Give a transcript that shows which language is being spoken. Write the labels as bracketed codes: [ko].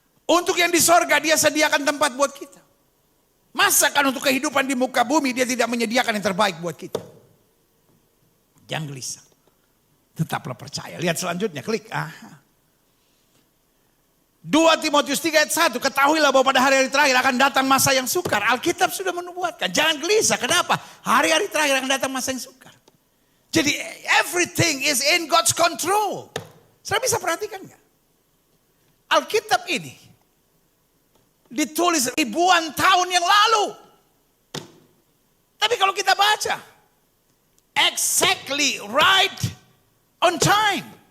[id] Untuk yang di sorga dia sediakan tempat buat kita. Masakan untuk kehidupan di muka bumi dia tidak menyediakan yang terbaik buat kita. Jangan gelisah. Tetaplah percaya. Lihat selanjutnya, klik. 2 Timotius 3 ayat 1. Ketahuilah bahwa pada hari-hari terakhir akan datang masa yang sukar. Alkitab sudah menubuatkan. Jangan gelisah. Kenapa? Hari-hari terakhir akan datang masa yang sukar. [en] Jadi everything is in God's control. [id] Saya bisa perhatikan gak? Alkitab ini ditulis ribuan tahun yang lalu. Tapi kalau kita baca, [en] exactly right on time.